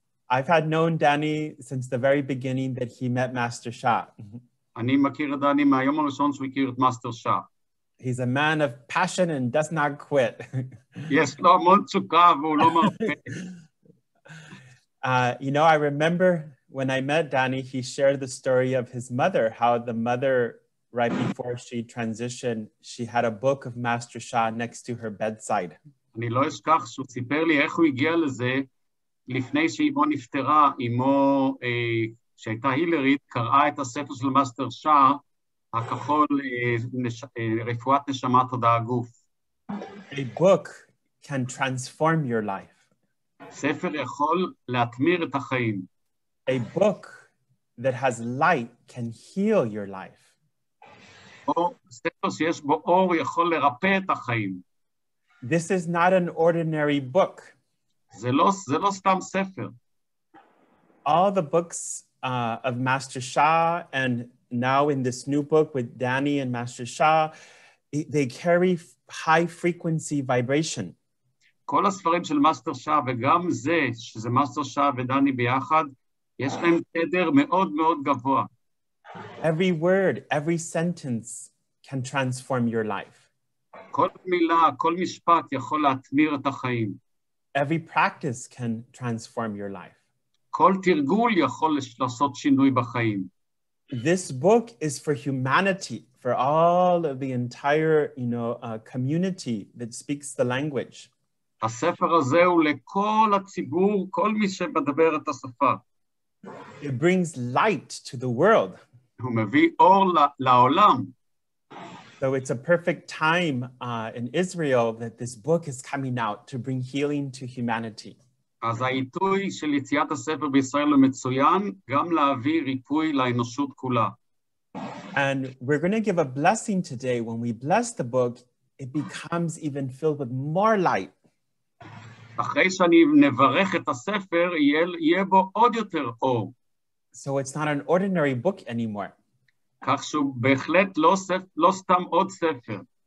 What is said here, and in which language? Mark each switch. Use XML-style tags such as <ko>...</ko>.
<en>I've had known Danny since the very beginning that he met Master Shah.</en> <he>אני מכיר את דני מהיום הראשון שהוא הכיר את מאסטר שאה.</he> <en>He's a man of passion and does not quit.</en> <he>יש לו המון תשוקה והוא לא מרפה.</he> <en>You know, I remember when I met Danny, he shared the story of his mother, how the mother, right before she transitioned, she had a book of Master Shah next to her bedside.</en> <he>אני לא אשכח שהוא סיפר לי איך הוא הגיע לזה, לפני שאימו נפטרה, אימו שהייתה הילרית, קראה את הספר של מאסטר שאה, הכחול, רפואת נשמה תודעה גוף.</he> <en>A book can transform your life.</en> <he>ספר יכול להתמיר את החיים.</he> <en>A book that has light can heal your life.</en> <he>או ספר שיש בו אור יכול לרפא את החיים.</he> <en>This is not an ordinary book.</en> <he>זה לא סתם ספר.</he> <en>All the books of Master Shah and now in this new book with Danny and Master Shah, they carry high frequency vibration.</en> <he>כל הספרים של מאסטר שאה וגם זה, שזה מאסטר שאה ודני ביחד, יש להם תדר מאוד מאוד גבוה.</he> <en>Every word, every sentence can transform your life.</en> <he>כל מילה, כל משפט יכול להתמיר את החיים.</he> <en>Every practice can transform your life.</en> <he>כל תרגול יכול לעשות שינוי בחיים.</he> <en>This book is for humanity, for all of the entire, community that speaks the language.</en> <he>הספר הזה הוא לכל הציבור, כל מי שמדבר את השפה.</he> <en>It brings light to the world.</en> <he>הוא מביא אור לעולם.</he> <en>So it's a perfect time in Israel that this book is coming out to bring healing to humanity.</en> <he>אז העיתוי של יציאת הספר בישראל הוא מצוין, גם להביא ריפוי לאנושות כולה.</he> <en>And we're going to give a blessing today. When we bless the book, it becomes even filled with more light.</en> <he>אחרי שאני נברך את הספר, יהיה בו עוד יותר אור.</he> <en>So it's not an ordinary book anymore.</en> <he>כך שהוא בהחלט לא סתם עוד ספר.</he>